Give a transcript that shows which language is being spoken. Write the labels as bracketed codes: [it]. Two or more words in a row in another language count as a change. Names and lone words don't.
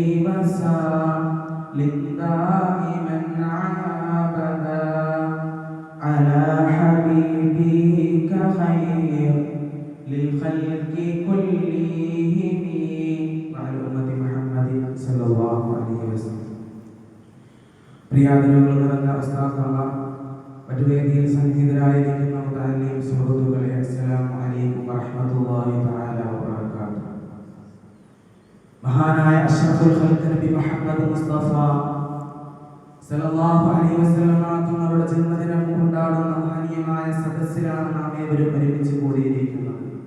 [ar] وسلم دائما عابدا على حبيبك خير للخلق كلهم وعلى أمة محمد صلى الله عليه وسلم. [ml] പ്രിയാദരവുകൾ നിറഞ്ഞ ഉസ്താദുമാർ, മറ്റു വേദിയിൽ സന്നിഹിതരായിരിക്കുന്ന മുതഅല്ലിം സുഹൃത്തുക്കളെ, [ar] السلام عليكم ورحمة الله تعالى وبركاته. [ml] മഹാനായ [ar] أشرف الخلق [ml] നബി മുഹമ്മദ് മുസ്തഫ [ar] صلى الله عليه وسلم [ml] തങ്ങളുടെ ജന്മദിനം കൊണ്ടാടുന്ന മഹനീയമായ സദസ്സിലാണ് നാം ഏവരും ഒരുമിച്ച് കൂടിയിരിക്കുന്നത്.